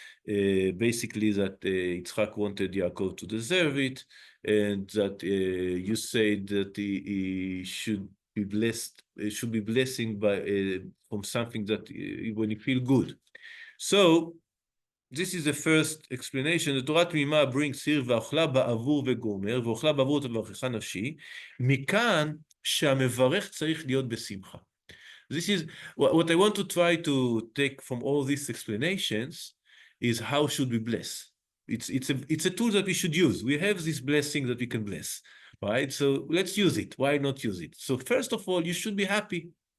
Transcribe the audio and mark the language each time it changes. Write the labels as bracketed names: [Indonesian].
[English] Basically that Yitzchak wanted Yaakov to deserve it, and that you said that he should be blessed, should be blessing by from something that when you feel good. So this is the first explanation. [Hebrew] The Torah תמימה [English] brings here [Hebrew] ואוכלה בעבור וגומר, ואוכלה בעבור תברכך נפשי, מכאן שהמברך צריך להיות בשמחה. [English] This is what I want to try to take from all these explanations is how should we bless. It's a tool that we should use. We have this blessing that we can bless, right? So let's use it. Why not use it? So first of all, you should be happy.